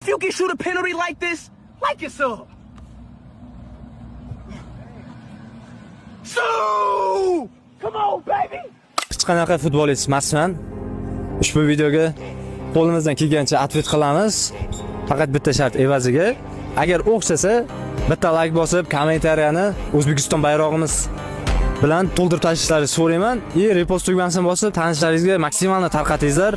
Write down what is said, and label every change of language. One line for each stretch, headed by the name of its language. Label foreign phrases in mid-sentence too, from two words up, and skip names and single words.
English: you can shoot a penalty like this, like your sub. So, come on, baby.
Uzbek: Hech qanaqa futbolist emasman. Ushbu videoga qo'limizdan kelgancha atvet qilamiz. Faqat bitta shart evaziga, agar o'xshasa bitta like bosib, kommentariyani O'zbekiston bayrog'imiz bilan to'ldirib tashishlaringizni so'rayman. Repost tugmasini bosib, tanishlaringizga maksimalni tarqatingizlar.